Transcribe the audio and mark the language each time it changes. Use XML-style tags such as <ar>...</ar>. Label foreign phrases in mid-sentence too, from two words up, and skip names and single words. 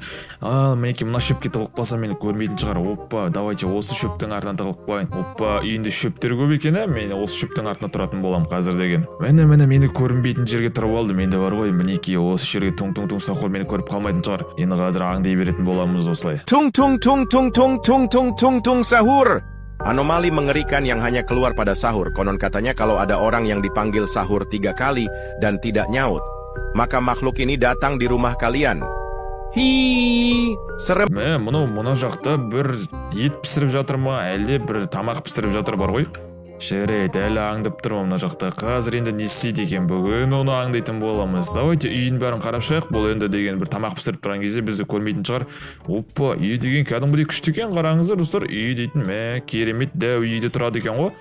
<kk>Мінекей мына шөпке тығылып қалсам мені көрмейтін шығар. Оппа, давайте осы шөптің артынан тығылып қояйын. Оппа, үйінде шөптер көп екен, мен осы шөптің артына тұратын боламын қазір деген. Міне мені көрінбейтін жерге тұрып алдым. Менде бар ғой, мінекей осы жерге туң сахур мені көріп қалмайтын шығар. Енді қазір аңдай беретін боламыз осылай. Tung sahur.</kk> <id>Anomali mengerikan yang hanya keluar pada sahur. Konon katanya kalau ada orang yang dipanggil sahur 3 kali dan tidak nyaut, maka makhluk ini datang di rumah kalian. Serem.</id> <kk>Мына жақта бір ет пісіріп жатыр ма, әлде бір тамақ пісіріп жатыр бар ғой. Жарайды, әлі аңдып тұрмын мына жақта. Қазір енді не істейді екен бүгін оны аңдайтын боламыз. Давайте үйін бәрін қарап шығайық. Бұл енді деген бір тамақ пісіріп тұрған кезде бізді көрмейтін шығар. Оппа, үй деген кәдімгідей күшті екен. Қараңыздар достар, үй дейтін керемет дәу үйде тұрады екен ғой.</kk>